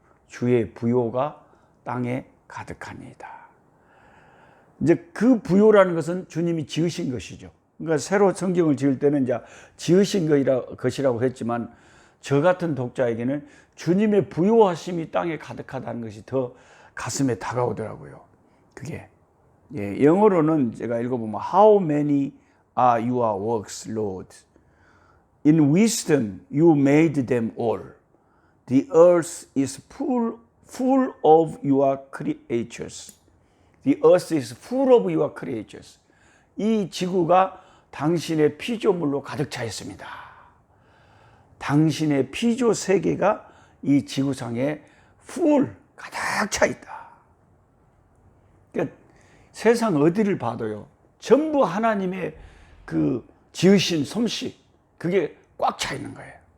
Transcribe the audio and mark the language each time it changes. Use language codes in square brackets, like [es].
[ko] 주의 부요가 땅에 가득하니이다. 이제 그 부요라는 것은 주님이 지으신 것이죠. 그러니까 새로 성경을 지을 때는 이제 지으신 것이라고 했지만 저 같은 독자에게는 주님의 부요하심이 땅에 가득하다는 것이 더 가슴에 다가오더라고요. 그게 영어로는 제가 읽어보면 [en] How many are your works, Lord? In wisdom you made them all. The earth is full of your creatures. The earth is full of your creatures. [ko] 이 지구가 당신의 피조물로 가득 차 있습니다. 당신의 피조 세계가 이 지구상에 가득 차 있다. 그러니까 세상 어디를 봐도요, 전부 하나님의 그 지으신 솜씨, 그게 꽉 차 있는 거예요.